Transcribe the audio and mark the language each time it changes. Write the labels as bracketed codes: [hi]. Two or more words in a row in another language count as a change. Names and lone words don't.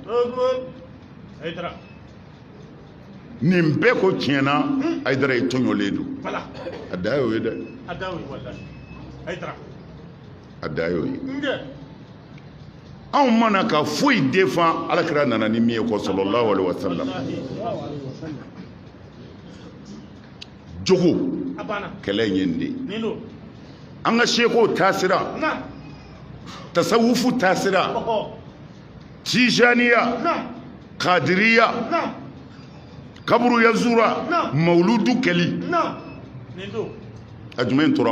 [bm] nin bɛɛ ko tiɲɛna Hayidara ye tɔɲɔlen don a da y'o ye dɛ a da y'o ye anw mana ka foyi défend alakira nana ni min ye ko [ar] صلى الله عليه وسلم [bm] jogo kɛlɛ in ye nin de ye an ka seko taasira tasawufu taasira tijaniya kadiriya kaburu yazura mawludu kɛli a jumɛn tora